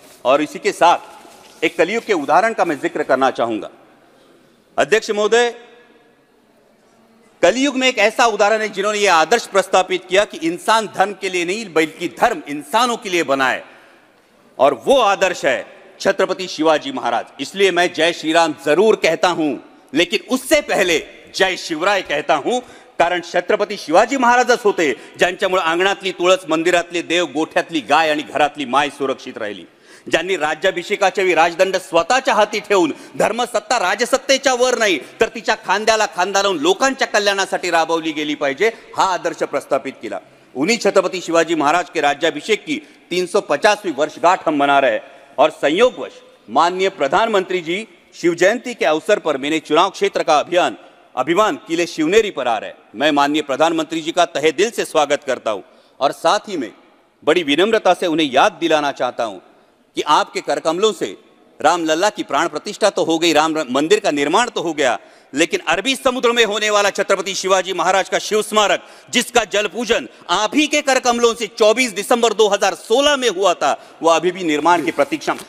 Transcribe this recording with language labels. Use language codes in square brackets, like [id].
[hi] और इसी के साथ एक कलयुग के उदाहरण का मैं जिक्र करना चाहूंगा। अध्यक्ष महोदय, कलयुग में एक ऐसा उदाहरण है जिन्होंने यह आदर्श प्रस्तावित किया कि इंसान धर्म के लिए नहीं बल्कि धर्म इंसानों के लिए बना है, और वो आदर्श है छत्रपति शिवाजी महाराज। इसलिए मैं जय श्री राम जरूर कहता हूं, [mr] लेकिन उससे पहले जय शिवराय कहता हूं, कारण छत्रपती शिवाजी महाराजच होते ज्यांच्यामुळे अंगणातली तुळस, मंदिरातले देव, गोठ्यातली गाय आणि घरातली माय सुरक्षित राहिली। ज्यांनी राज्याभिषेकाच्या वेळी राजदंड स्वतःच्या हाती ठेवून धर्मसत्ता राजसत्तेच्या वर नाही तर तिच्या खांद्याला खांदा लावून लोकांच्या कल्याणासाठी राबवली गेली पाहिजे, हा आदर्श प्रस्थापित किया। [hi] उन्हीं छत्रपति शिवाजी महाराज के राज्याभिषेक की 350वीं वर्षगांठ हम मना रहे हैं और संयोगवश माननीय प्रधानमंत्री जी शिव जयंती के अवसर पर मेरे चुनाव क्षेत्र का अभिमान किले शिवनेरी पर आ रहा है। मैं माननीय प्रधानमंत्री जी का तहे दिल से स्वागत करता हूं और साथ ही में बड़ी विनम्रता से उन्हें याद दिलाना चाहता हूं कि आपके करकमलों से रामलला की प्राण प्रतिष्ठा तो हो गई, राम मंदिर का निर्माण तो हो गया, लेकिन अरबी समुद्र में होने वाला छत्रपति शिवाजी महाराज का शिव स्मारक जिसका जल पूजन आप ही के करकमलों से 24 दिसंबर 2016 में हुआ था, वो अभी भी निर्माण की प्रतीक्षा।